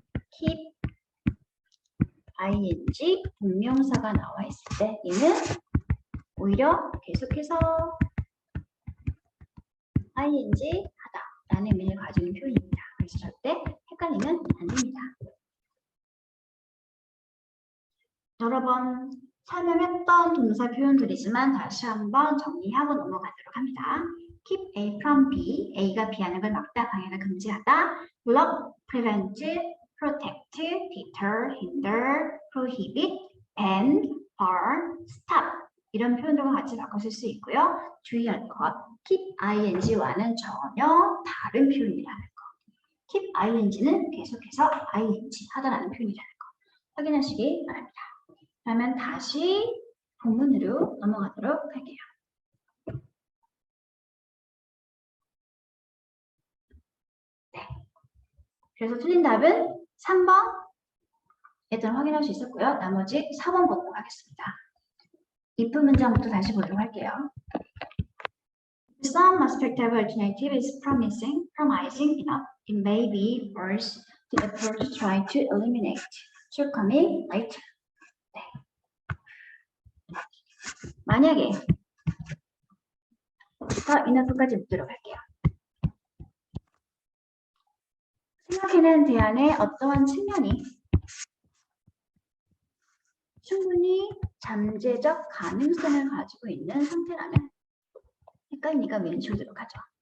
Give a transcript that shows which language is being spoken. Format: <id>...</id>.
<ko>keep ing 동명사가 나와 있을 때 얘는 오히려 계속해서 ing 하다라는 의미를 가지고 있는 표현입니다. 그래서 절대 헷갈리면 안 됩니다. 여러 번 설명했던 동사 표현들이지만 다시 한번 정리하고 넘어가도록 합니다. keep A from B, A가 B하는 걸 막다, 방해하다, 금지하다, block, prevent, protect, deter, hinder, prohibit, ban, bar, stop 이런 표현들과 같이 바꿔 쓸 수 있고요. 주의할 것, keep ing와는 전혀 다른 표현이라는 거. keep ing는 계속해서 ing 하다라는 표현이라는 거 확인하시기 바랍니다. 그러면 다시 본문으로 넘어가도록 할게요. 네. 그래서 틀린 답은 3번 일단 확인할 수 있었고요. 나머지 4번 보도록 하겠습니다. if 문장부터 다시 보도록 할게요.</ko> <en>Some aspective alternative is promising enough. It may be worth the effort to try to eliminate shortcoming later.</en> <ko>네. 만약에 enough까지 묻도록 할게요. 생각해낸 대안의 어떠한 측면이 충분히 잠재적 가능성을 가지고 있는 상태라면 헷갈리니까 왼쪽으로 가죠.</ko>